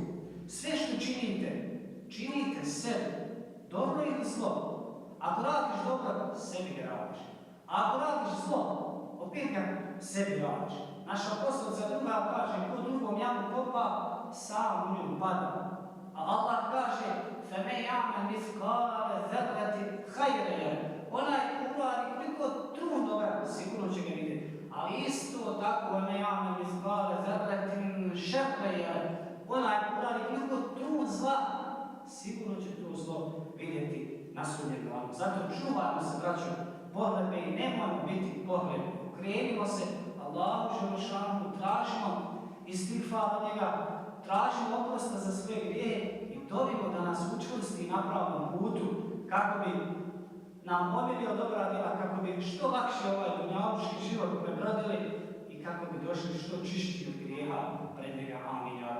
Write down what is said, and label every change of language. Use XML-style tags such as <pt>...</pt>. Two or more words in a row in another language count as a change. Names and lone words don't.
<bs>Sve što činite sebi, dobro ili zlo. Ako radiš dobro, sebi ga radiš. A ako radiš zlo, opet ga sebi radiš. Naša poslovica druga kaže, ko drugom jamu kopa, sam u nju pada. A Allah kaže,</bs> <ar>فَمَنْ يَعْمَلْ مِثْقَالَ ذَرَّةٍ خَيْرًا يَرَهُ.</ar> <bs>Onaj uradi koliko trun dobra, sigurno će ga vidjeti. Ali isto tako,</bs> <ar>وَمَنْ يَعْمَلْ مِثْقَالَ ذَرَّةٍ شَرًّا يَرَهُ.</ar> <bs>Onaj uradi koliko trun zla, sigurno će to zlo vidjeti na sudnjem danu. Zato čuvajmo se, braćo, pohlepe i nemojmo biti pohlepe. Okrenimo se Allahu Želešanu, tražimo istigfar od njega, tražimo oprosta za svoje grijehe i dovimo da nas učvrsti na pravom putu kako bi nam omilio dobra djela, kako bi što lakše ovaj dunjaluški život prebrodili i kako bi došli što čišći od grijeha pred njega.</bs>